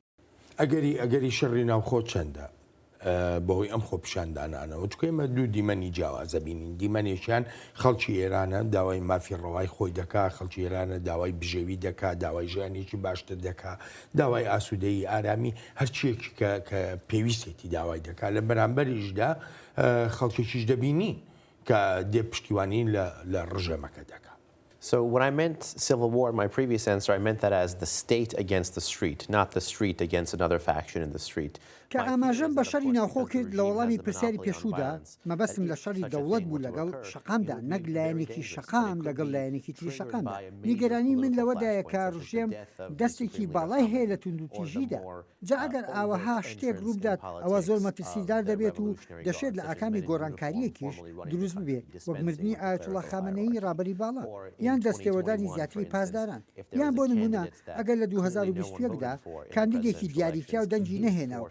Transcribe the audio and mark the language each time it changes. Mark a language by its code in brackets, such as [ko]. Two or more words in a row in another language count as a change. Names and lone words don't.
[ckb] ئەگەری شەڕی ناوخۆ چەندە بەهۆی ئەم خۆپیشاندانانەوە چکەمە دوو دیمەنی جیاوازە بینین دیمەنێکیان خەڵکی ئێرانە داوای مافی ڕەوای خۆی دەکا خەڵکی ئێرانە داوای بژێوی دەکا داوای ژیانێکی باشتر دەکا داوای ئاسوودەی ئارامی هەرچیەکی کە پێویستێتی داوای دەکا لە بەرامبەریشدا خەڵکێکیش دەبینی کە دێ پشتیوانی لە ڕژەمەکە دەکا. [en] So when I meant civil war in my previous answer, I meant that as the state against the street, not the street against another faction in the street. [ckb] کە ئاماژەم بە شەڕی ناوخۆ کرد لە وەڵامی پرسیاری پێشوودا مەبەستم لە شەڕی دەوڵەت بوو لەگەڵ شەقامدا نەک لایەنێکی شەقام لەگەڵ لایەنێکی تری شەقامدا نیگەرانی من لەوەدایە کە ڕژێم دەستێکی باڵای هەیە لە توندوتیژیدا جا ئەگەر ئاوەها شتێک ڕوو بدات ئەوە زۆر مەترسیدار دەبێت و دەشێت لە ئاکامی گۆڕانکاریەکیش دروست ببێت وەک مردنی ئایەتوڵا خامنەیی ڕابەری باڵا یان دەستێوەدانی زیاتری پاسداران یان بۆ نمونە ئەگەر لە 2021دا کاندیدێکی دیاریکرا و دەنگی نەهێنا و